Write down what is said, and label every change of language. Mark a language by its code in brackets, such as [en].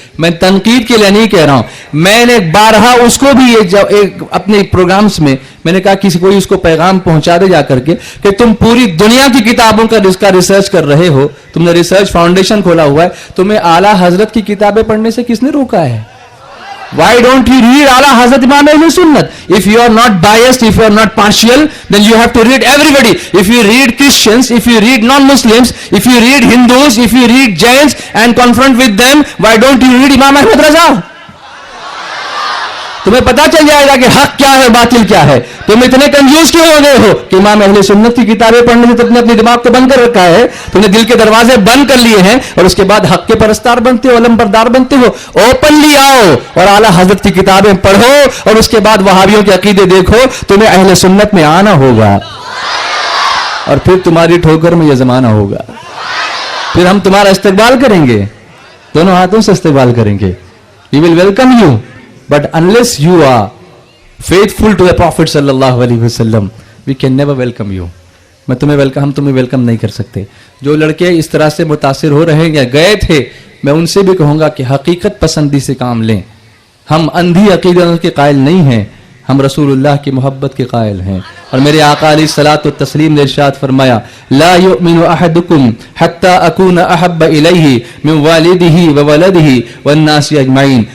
[ur] میں تنقید کے لیے نہیں کہہ رہا ہوں، میں نے بارہا اس کو بھی اپنے پروگرامز میں نے کہا کسی کوئی اس کو پیغام پہنچا دے جا کر کے کہ تم پوری دنیا کی کتابوں کا ریسرچ کر رہے ہو، تم نے ریسرچ فاؤنڈیشن کھولا ہوا ہے، تمہیں اعلیٰ حضرت کی کتابیں پڑھنے سے کس نے روکا ہے؟ [en] Why don't you read Ala Hazrat Imam Ahl Sunnat? If you are not biased, if you are not partial, then you have to read everybody. If you read Christians, if you read non-Muslims, if you read Hindus, if you read Jains and confront with them, why don't you read Imam Ahmad Raza? [ur] تمہیں پتا چل جائے گا کہ حق کیا ہے باطل کیا ہے. تم اتنے کنفیوز کیوں ہو گئے ہو کہ امام اہل سنت کی کتابیں پڑھنے سے تم نے اپنے دماغ کو بند کر رکھا ہے، تم نے دل کے دروازے بند کر لیے ہیں، اور اس کے بعد حق کے پرستار بنتے ہو، علم بردار بنتے ہو. اوپنلی آؤ اور اعلیٰ حضرت کی کتابیں پڑھو، اور اس کے بعد وہابیوں کے عقیدے دیکھو. تمہیں اہل سنت میں آنا ہوگا، اور پھر تمہاری ٹھوکر میں یہ زمانہ ہوگا. پھر ہم تمہارا استقبال کریں گے، دونوں ہاتھوں سے استقبال کریں گے. [en] We will welcome you. But unless you are faithful to the Prophet sallallahu alaihi wasallam, we can never welcome you. [ur] ہم تمہیں ویلکم نہیں کر سکتے. جو لڑکے اس طرح سے متاثر ہو رہے ہیں یا گئے تھے، میں ان سے بھی کہوں گا کہ حقیقت پسندی سے کام لیں. ہم اندھی عقیدت کے قائل نہیں ہیں، ہم رسول اللہ کی محبت کے قائل ہیں. اور میرے آقا علیہ الصلوۃ والتسلیم نے ارشاد فرمایا [ar] لا یؤمن احدکم حتی اکون احب الیہ من والدہ وولدہ والناس اجمعین.